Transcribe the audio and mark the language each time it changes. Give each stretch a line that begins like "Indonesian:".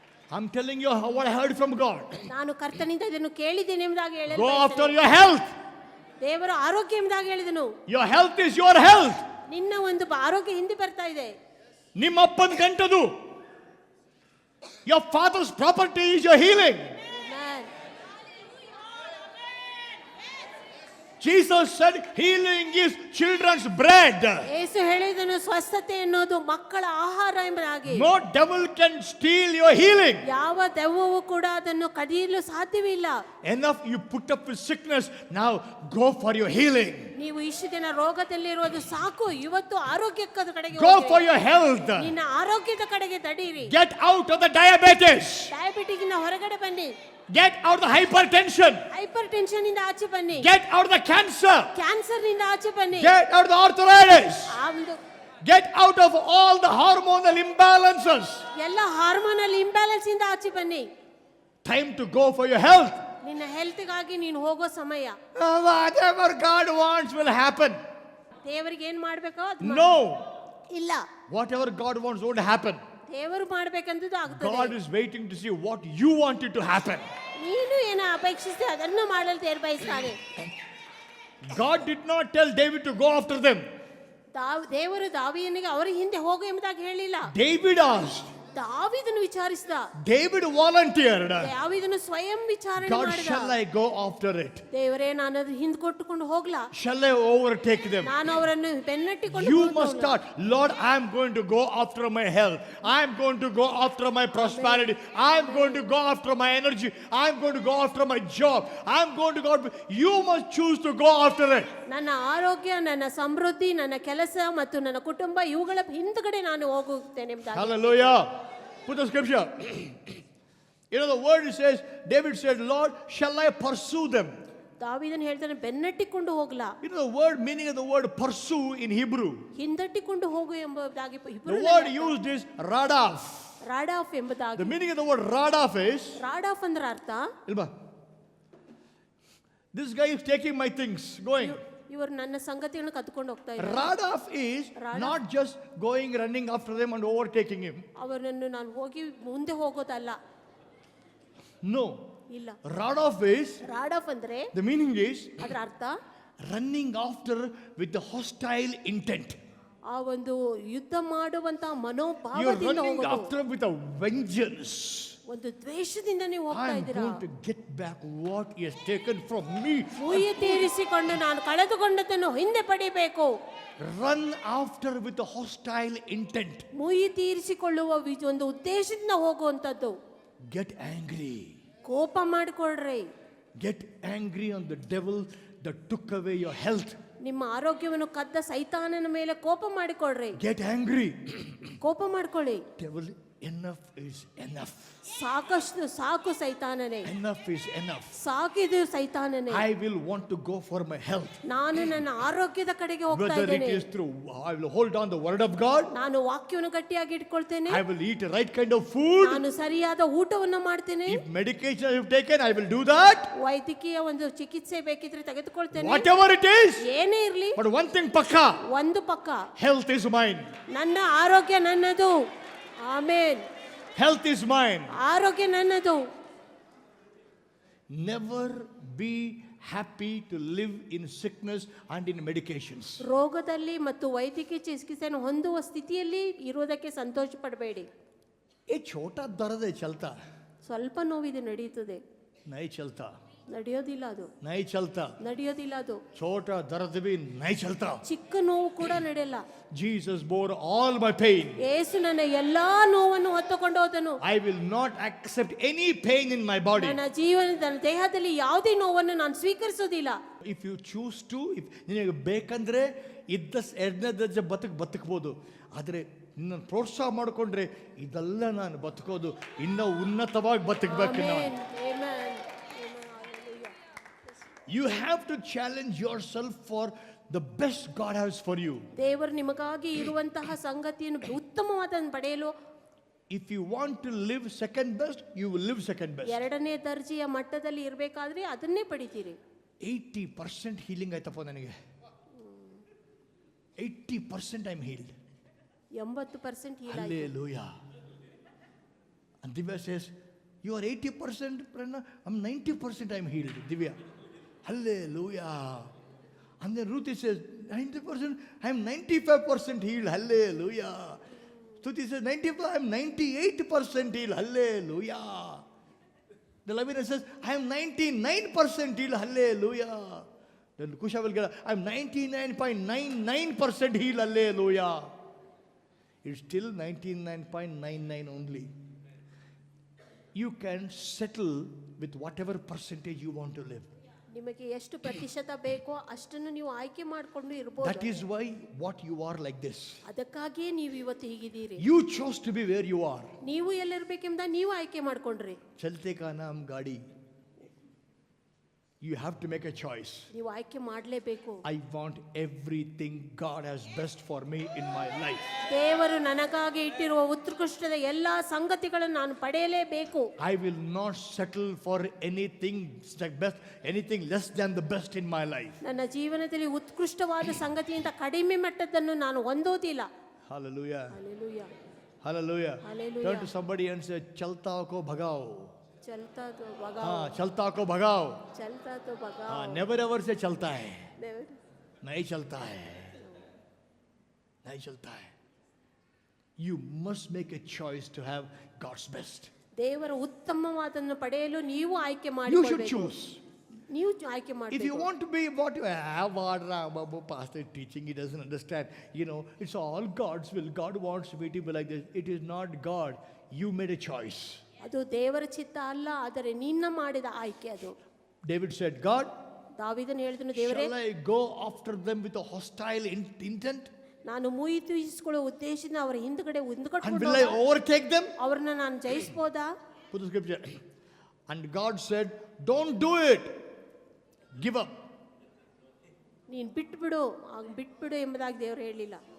English: I'm telling you what I heard from God.
Kannada: ನಾನು ಕರ್ತನಿಂದ ಇದನ್ನು ಕೇಳಿದ್ದೇನೆ ಎಂಬುದಾಗಿ ಹೇಳಲು
English: Go after
Kannada: ಬಯಸ್ತೇನೆ.
English: your health.
Kannada: ದೇವರ ಆರೋಗ್ಯ ಎಂಬುದಾಗಿ ಹೇಳಿದನು. Your health is your health. ನಿನ್ನ ಒಂದು ಆರೋಗ್ಯ ಹಿಂದೆ ಬರ್ತಾ ಇದೆ. ನಿಮ್ಮಪ್ಪನ ಗಂಟದು.
English: Your father's property is your healing. Amen. Jesus said healing is children's bread.
Kannada: ಯೇಸು ಹೇಳಿದನು ಸ್ವಸ್ಥತೆ ಎನ್ನುವುದು ಮಕ್ಕಳ ಆಹಾರ ಎಂಬುದಾಗಿ.
English: No devil can steal your healing.
Kannada: ಯಾವ ದೆವ್ವವು ಕೂಡ ಅದನ್ನು ಕದಿಯಲು ಸಾಧ್ಯವಿಲ್ಲ.
English: Enough you put up with sickness, now go for your healing.
Kannada: ನೀವು ಇಷ್ಟು ದಿನ ರೋಗದಲ್ಲಿರುವುದು ಸಾಕು, ಇವತ್ತು ಆರೋಗ್ಯದ ಕಡೆಗೆ
English: Go
Kannada: ಹೋಗಿ.
English: for your health.
Kannada: ನಿನ್ನ ಆರೋಗ್ಯದ ಕಡೆಗೆ ತಡೀರಿ.
English: Get out of the diabetes.
Kannada: ಡಯಾಬಿಟಿಕ್ನ ಹೊರಗಡೆ ಬನ್ನಿ.
English: Get out of the hypertension.
Kannada: Hyper tension ಇಂದ ಆಚೆ ಬನ್ನಿ.
English: Get out of the cancer.
Kannada: Cancer ನಿಂದ ಆಚೆ ಬನ್ನಿ.
English: Get out of the arthritis.
Kannada: ಆ ಒಂದು
English: Get out of all the hormonal imbalances.
Kannada: ಎಲ್ಲ ಹಾರ್ಮೋನಲ್ ಇಂಬ್ಯಾಲೆನ್ಸ್ ಇಂದ ಆಚೆ ಬನ್ನಿ.
English: Time to go for your health.
Kannada: ನಿನ್ನ ಹೆಲ್ತ್ಗಾಗಿ ನೀನು ಹೋಗೋ ಸಮಯ.
English: Whatever God wants will happen.
Kannada: ದೇವರಿಗೆ ಏನ್ ಮಾಡ್ಬೇಕೋ ಅದು
English: No.
Kannada: ಇಲ್ಲ.
English: Whatever God wants won't happen.
Kannada: ದೇವರು ಮಾಡ್ಬೇಕಂತದ್ದು
English: God
Kannada: ಆಗ್ತದೆ.
English: is waiting to see what you want it to happen.
Kannada: ನೀನು ಏನು ಅಪೇಕ್ಷಿಸಿ ಅದನ್ನು ಮಾಡಲು ದೇವರು ಬಯಸ್ತಾನೆ.
English: God did not tell David to go after them.
Kannada: ದೇವರು ದಾವೀದನಿಗೆ ಅವರ ಹಿಂದೆ ಹೋಗು ಎಂಬುದಾಗಿ ಹೇಳಿಲ್ಲ.
English: David asked.
Kannada: ದಾವೀದನು ವಿಚಾರಿಸಿದ.
English: David volunteered.
Kannada: ದಾವೀದನು ಸ್ವಯಂ ವಿಚಾರಣೆ
English: God,
Kannada: ಮಾಡಿದ.
English: shall I go after it?
Kannada: ದೇವರೇ ನಾನು ಅದು ಹಿಂದೆ ಕೊಟ್ಟುಕೊಂಡು ಹೋಗ್ಲಾ?
English: Shall I overtake them?
Kannada: ನಾನು ಅವರನ್ನು ಬೆನ್ನಟ್ಟಿಕೊಂಡು
English: You must start. Lord, I am going to go after my health. I am going to go after my prosperity. I am going to go after my energy. I am going to go after my job. I am going to go. You must choose to go after it.
Kannada: ನನ್ನ ಆರೋಗ್ಯ, ನನ್ನ ಸಮೃದ್ಧಿ, ನನ್ನ ಕೆಲಸ ಮತ್ತು ನನ್ನ ಕುಟುಂಬ ಇವುಗಳ ಹಿಂದ್ಗಡೆ ನಾನು ಹೋಗುತ್ತೇನೆ ಎಂಬುದಾಗಿ.
English: Hallelujah. Put the scripture. You know the word it says, David said, Lord, shall I pursue them?
Kannada: ದಾವೀದನು ಹೇಳ್ತಾನೆ ಬೆನ್ನಟ್ಟಿಕೊಂಡು ಹೋಗ್ಲಾ.
English: You know the word meaning of the word pursue in Hebrew.
Kannada: ಹಿಂದಟ್ಟಿಕೊಂಡು ಹೋಗು ಎಂಬುದಾಗಿ
English: The word used is radaf.
Kannada: ರಾಡಾಫ್ ಎಂಬುದಾಗಿ.
English: The meaning of the word radaf is,
Kannada: ರಾಡಾಫ್ ಅಂದ್ರೆ ಅರ್ಥ
English: Ilba, this guy is taking my things, going.
Kannada: ಇವರು ನನ್ನ ಸಂಗತಿಯನ್ನು ಕದ್ಕೊಂಡು ಹೋಗ್ತಾ ಇದ್ದಾರೆ.
English: Radaf is Radaf. not just going, running after them and overtaking him.
Kannada: ಅವರನ್ನು ನಾನು ಹೋಗಿ ಮುಂದೆ ಹೋಗೋದಲ್ಲ.
English: No.
Kannada: ಇಲ್ಲ.
English: Radaf is,
Kannada: ರಾಡಾಫ್ ಅಂದ್ರೆ
English: the meaning is
Kannada: ಅದರ ಅರ್ಥ
English: running after with the hostile intent.
Kannada: ಆ ಒಂದು ಯುದ್ಧ ಮಾಡುವಂತ
English: You are
Kannada: ಮನೋಭಾವದಿಂದ
English: running
Kannada: ಹೋಗೋದು.
English: after with a vengeance.
Kannada: ಒಂದು ದ್ವೇಷದಿಂದ ನೀವು ಹೋಗ್ತಾ
English: I am
Kannada: ಇದ್ದೀರಾ.
English: going to get back what he has taken from me.
Kannada: ಮುಯ್ಯಿ ತೀರಿಸಿಕೊಂಡು ನಾನು ಕಳೆದುಕೊಂಡದ್ದನ್ನು ಹಿಂದೆ ಪಡಿಬೇಕು.
English: Run after with a hostile intent.
Kannada: ಮುಯ್ಯಿ ತೀರಿಸಿಕೊಳ್ಳುವ ಒಂದು ಉದ್ದೇಶದಿಂದ ಹೋಗುವಂತದ್ದು.
English: Get angry.
Kannada: ಕೋಪ ಮಾಡಿಕೊಳ್ಳ್ರಿ.
English: Get angry on the devil that took away your health.
Kannada: ನಿಮ್ಮ ಆರೋಗ್ಯವನ್ನು ಕದ್ದ ಸೈತಾನನ ಮೇಲೆ ಕೋಪ ಮಾಡಿಕೊಳ್ಳ್ರಿ.
English: Get angry.
Kannada: ಕೋಪ ಮಾಡ್ಕೊಳ್ಳಿ.
English: Devil, enough is enough.
Kannada: ಸಾಕಷ್ಟು ಸಾಕು ಸೈತಾನನೇ.
English: Enough is enough.
Kannada: ಸಾಕಿದು ಸೈತಾನನೇ.
English: I will want to go for my health.
Kannada: ನಾನು ನನ್ನ ಆರೋಗ್ಯದ ಕಡೆಗೆ ಹೋಗ್ತಾ
English: Whether it
Kannada: ಇದ್ದೇನೆ.
English: is through, I will hold on the word of God.
Kannada: ನಾನು ವಾಕ್ಯವನ್ನು ಗಟ್ಟಿಯಾಗಿ ಇಟ್ಕೊಳ್ತೇನೆ.
English: I will eat the right kind of food.
Kannada: ನಾನು ಸರಿಯಾದ ಊಟವನ್ನು ಮಾಡ್ತೇನೆ.
English: If medication I have taken, I will do that.
Kannada: ವೈದ್ಯಕೀಯ ಒಂದು ಚಿಕಿತ್ಸೆ ಬೇಕಿದ್ರೆ ತೆಗೆದುಕೊಳ್ತೇನೆ.
English: Whatever it is.
Kannada: ಏನೇ ಇರ್ಲಿ,
English: But one thing pakka,
Kannada: ಒಂದು ಪಕ್ಕ
English: health is mine.
Kannada: ನನ್ನ ಆರೋಗ್ಯ ನನ್ನದು. ಆಮೇನ್.
English: Health is mine.
Kannada: ಆರೋಗ್ಯ ನನ್ನದು.
English: Never be happy to live in sickness and in medications.
Kannada: ರೋಗದಲ್ಲಿ ಮತ್ತು ವೈದ್ಯಕೀಯ ಚಿಕಿತ್ಸೆಯನ್ನು ಹೊಂದುವ ಸ್ಥಿತಿಯಲ್ಲಿ ಇರುವುದಕ್ಕೆ ಸಂತೋಷ ಪಡಬೇಡಿ.
Hindi: ये छोटा दर्द है चलता,
Kannada: ಸ್ವಲ್ಪ ನೋವಿದೆ ನಡೆಯುತ್ತದೆ.
Hindi: नहीं चलता,
Kannada: ನಡೆಯೋದಿಲ್ಲ ಅದು.
Hindi: नहीं चलता.
Kannada: ನಡೆಯೋದಿಲ್ಲ ಅದು.
Hindi: छोटा दर्द भी नहीं चलता.
Kannada: ಚಿಕ್ಕ ನೋವು ಕೂಡ ನಡೆಯಲ್ಲ.
English: Jesus bore all my pain.
Kannada: ಯೇಸು ನನ್ನ ಎಲ್ಲಾ ನೋವನ್ನು ಹೊತ್ತುಕೊಂಡು ಹೋದನು.
English: I will not accept any pain in my body.
Kannada: ನನ್ನ ಜೀವನದ ದೇಹದಲ್ಲಿ ಯಾವುದೇ ನೋವನ್ನು ನಾನು ಸ್ವೀಕರಿಸೋದಿಲ್ಲ.
English: If you choose to, if
Kannada: ನಿನಗೆ ಬೇಕಂದ್ರೆ ಇದ್ದ ಎರಡನೇ ದರ್ಜೆ ಬದುಕಬಹುದು. ಆದರೆ ನಿನ್ನ ಪ್ರೋತ್ಸಾಹ ಮಾಡಿಕೊಂಡ್ರೆ ಇದೆಲ್ಲ ನಾನು ಬದುಕೋದು ಇನ್ನೂ ಉನ್ನತವಾಗಿ ಬದುಕಬೇಕು ನಾನು.
English: Amen. Amen. You have to challenge yourself for the best God has for you.
Kannada: ದೇವರು ನಿಮಗಾಗಿ ಇರುವಂತಹ ಸಂಗತಿಯನ್ನು ಉತ್ತಮವಾದನ್ನು ಪಡೆಯಲು
English: If you want to live second best, you will live second best.
Kannada: ಎರಡನೇ ದರ್ಜೆಯ ಮಟ್ಟದಲ್ಲಿ ಇರಬೇಕಾದ್ರೆ ಅದನ್ನೇ ಪಡಿತೀರಿ. 80% healing ಆಯ್ತಪ್ಪ ನನಗೆ.
English: 80% I'm healed.
Kannada: 80% heal ಆಯ್ತು.
English: Hallelujah. And Divya says, you are 80%, Prerna. I'm 90% I'm healed, Divya. Hallelujah. And then Ruthie says, 90%, I'm 95% healed. Hallelujah. Stuti says, 95, I'm 98% healed. Hallelujah. The Lavina says, I am 99% healed. Hallelujah. Then Kusha will get, I'm 99.99% healed, hallelujah. It's still 99.99 only. You can settle with whatever percentage you want to live.
Kannada: ನಿಮಗೆ ಎಷ್ಟು ಪ್ರತಿಶತ ಬೇಕೋ ಅಷ್ಟನ್ನು ನೀವು ಆಯ್ಕೆ ಮಾಡಿಕೊಂಡು
English: That
Kannada: ಇರಬಹುದು.
English: is why what you are like this.
Kannada: ಅದಕ್ಕಾಗಿಯೇ ನೀವು ಇವತ್ತು ಹೀಗಿದ್ದೀರಿ.
English: You chose to be where you are.
Kannada: ನೀವು ಎಲ್ಲಿರ್ಬೇಕೆಂಬ ನೀವು ಆಯ್ಕೆ ಮಾಡ್ಕೊಂಡ್ರಿ.
Hindi: Chalte ka naam gaadi.
English: You have to make a choice.
Kannada: ನೀವು ಆಯ್ಕೆ ಮಾಡಲೇಬೇಕು.
English: I want everything God has best for me in my life.
Kannada: ದೇವರು ನನಗಾಗಿ ಇಟ್ಟಿರುವ ಉತ್ಕೃಷ್ಟದ ಎಲ್ಲಾ ಸಂಗತಿಗಳನ್ನು ನಾನು ಪಡೆಯಲೇಬೇಕು.
English: I will not settle for anything best, anything less than the best in my life.
Kannada: ನನ್ನ ಜೀವನದಲ್ಲಿ ಉತ್ಕೃಷ್ಟವಾದ ಸಂಗತಿಯಿಂದ ಕಡಿಮೆ ಮಟ್ಟದನ್ನು ನಾನು ಹೊಂದೋದಿಲ್ಲ.
English: Hallelujah. Hallelujah. Hallelujah. Hallelujah. Turn to somebody and say,
Hindi: Chalta ko bhagao. ಚಲ್ತಾ ತೋ हाँ, ಭಗಾओ. चलता को भगाओ. ಚಲ್ತಾ ತೋ ಭಗಾओ. हाँ,
English: never ever
Hindi: से चलता है.
English: Never.
Hindi: नहीं चलता है. नहीं चलता है.
English: You must make a choice to have God's best.
Kannada: ದೇವರ ಉತ್ತಮವಾದನ್ನು ಪಡೆಯಲು ನೀವು ಆಯ್ಕೆ
English: You should
Kannada: ಮಾಡಿಕೊಳ್ಳಬೇಕು.
English: choose.
Kannada: ನೀವು ಆಯ್ಕೆ
English: If you
Kannada: ಮಾಡಬೇಕು.
English: want to be what you have, pastor is teaching, he doesn't understand. You know, it's all God's will. God wants me to be like this. It is not God. You made a choice.
Kannada: ಅದು ದೇವರ ಚಿತ್ತ ಅಲ್ಲ, ಆದರೆ ನಿನ್ನ ಮಾಡಿದ ಆಯ್ಕೆ ಅದು.
English: David said, God,
Kannada: ದಾವೀದನು ಹೇಳಿದನು, ದೇವರೇ,
English: shall I go after them with a hostile intent?
Kannada: ನಾನು ಮುಯಿ ತೀರಿಸಿಕೊಳ್ಳುವ ಉದ್ದೇಶದಿಂದ ಅವರ ಹಿಂದ್ಗಡೆ
English: And
Kannada: ಹಿಂದ್ಕಟ್ಕೊಂಡು
English: will I overtake them?
Kannada: ಅವ್ರನ್ನ ನಾನು ಜಯಿಸ್ಬೋದಾ?
English: Put the scripture. And God said, don't do it. Give up.
Kannada: ನೀನು ಬಿಟ್ಬಿಡು ಬಿಟ್ಬಿಡು ಎಂಬುದಾಗಿ ದೇವರು ಹೇಳಿಲ್ಲ.